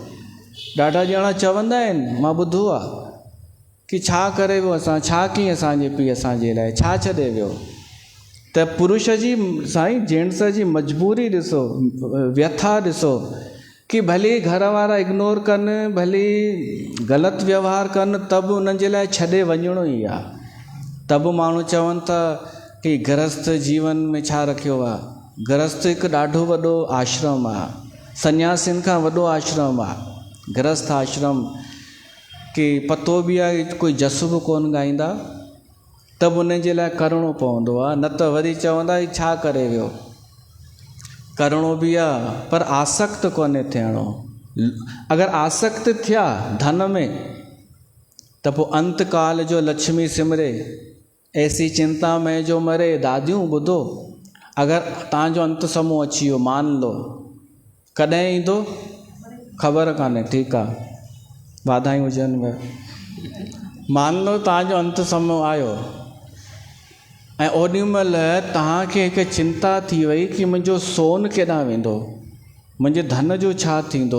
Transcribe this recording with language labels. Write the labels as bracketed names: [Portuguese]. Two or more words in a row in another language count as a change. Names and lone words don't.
[Sindhi] ॾाढा ॼणा चवंदा आहिनि, मां ॿुधो आहे कि छा करे वियो असां, छा कई असांजे पीउ असांजे लाइ, छा छॾे वियो। त पुरुष जी साईं जेंट्स जी मजबूरी ॾिसो, व्यथा ॾिसो कि भले घर वारा इग्नोर कनि, भले ग़लति व्यवहार कनि, त बि उन्हनि जे लाइ छॾे वञिणो ई आहे। त बि माण्हू चवनि था कि गृहस्थ जीवन में छा रखियो आहे। गृहस्थ हिकु ॾाढो वॾो आश्रम आहे, सन्यासियुनि खां वॾो आश्रम आहे गृहस्थ आश्रम, कि पतो बि आहे कोई जस बि कोन ॻाईंदा, त बि उन जे लाइ करिणो पवंदो आहे, न त वरी चवंदा छा करे वियो। करिणो बि आहे पर आसक्त कोन्हे थियणो। अगरि आसक्त थिया धन में त पोइ [Punjabi] ਅੰਤ ਕਾਲ ਜੋ ਲਕਸ਼ਮੀ ਸਿਮਰੇ, ਐਸੀ ਚਿੰਤਾ ਮੇਂ ਜੋ ਮਰੇ। [Sindhi] दादियूं ॿुधो, अगरि तव्हांजो अंत समूह अची वियो, [Hindi] मान लो, [Sindhi] कॾहिं ईंदो ख़बर कान्हे, ठीकु आहे, वाधायूं हुजनि। [Hindi] मान लो [Sindhi] तव्हांजो अंत समूह आयो, ऐं ओॾी महिल तव्हांखे हिकु चिंता थी वई कि मुंहिंजो सोन केॾांहुं वेंदो, मुंहिंजे धन जो छा थींदो।